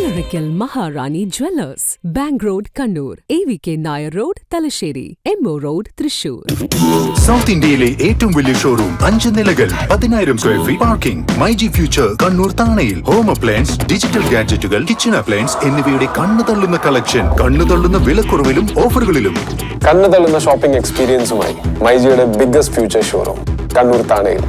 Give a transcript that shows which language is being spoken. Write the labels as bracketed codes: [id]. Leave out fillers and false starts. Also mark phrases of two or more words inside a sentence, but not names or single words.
[ml] Orikal Maharani Jewellers, Bank Road, Kannur, AVK Nair Road, Talasheri, Emmo Road, Thrissur. സൗത്ത് ഇന്ത്യയിലെ ഏറ്റവും വലിയ ഷോറൂം 5 നിലകൾ 10,000 [en] square feet parking [ml] മൈജി ഫ്യൂച്ചർ കണ്ണൂർ താണയിൽ [en] home appliance digital gadgetുകൾ kitchen appliance [ml] എന്നിവയുടെ കണ്ണു തള്ളുന്ന കളക്ഷൻ കണ്ണു തള്ളുന്ന വിലക്കുറവിലും ഓഫറുകളിലും കണ്ണു തള്ളുന്ന [en] shopping experienceുമായി [ml] മൈജിയുടെ [en] biggest future showroom [ml] കണ്ണൂർ താണയിൽ.